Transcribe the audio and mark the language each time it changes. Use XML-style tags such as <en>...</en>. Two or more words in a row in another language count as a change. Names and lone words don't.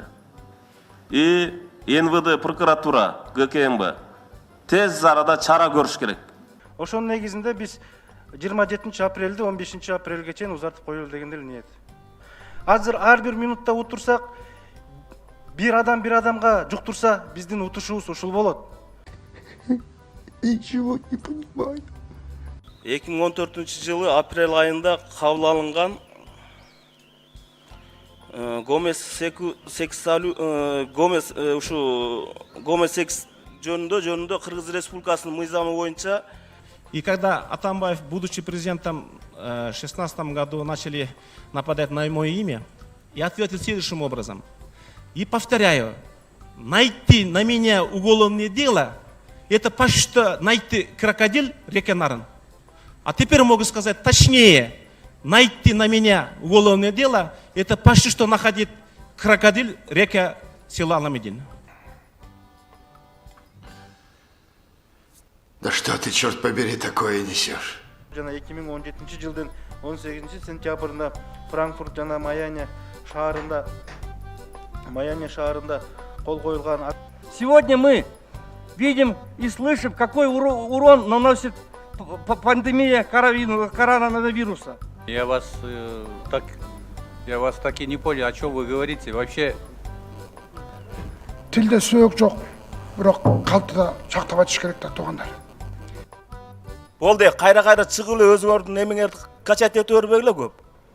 <ky>И НВД, прокуратура, ГКМБ тез арада чара көрүш керек. Ошонун негизинде биз 27 апрелди 15 апрелге чейин узартып коелу деген эле ниет. Азыр ар бир минутта утурсак, bir адамга жуктурса, биздин утушубуз ушул болот.</ky> <ru>Ничего не понимаю.</ru> <ky>2014 апрель айында кабыл алынган гомосекс жөнүндө Кыргыз Республикасынын мыйзамы боюнча.</ky> <ru>И когда Атамбаев, будучи президентом, в 2016 году начали нападать на мое имя, я ответил следующим образом. И повторяю, найти на меня уголовное дело, это почти что найти крокодил реке Нарын. А теперь могу сказать точнее, найти на меня уголовное дело, это почти что находить крокодил река села Аламедин. Да что ты, черт побери, такое несешь?</ru> <ky>Жана 2017 жылдын 18 сентябрында Франкфурт жана Майами шаарында кол коюлган.</ky> <ru>Сегодня мы видим и слышим, какой урон наносит пандемия коронавируса. Я вас так и не понял, о чем вы говорите. Вообще</ru> <ky>Тилде сөөк жок, бирок калтыда сактап айтыш керек да туугандар. Болду, кайра чыгып эле өзүңөрдүн эмеңерди качать этип бербегиле көп.</ky>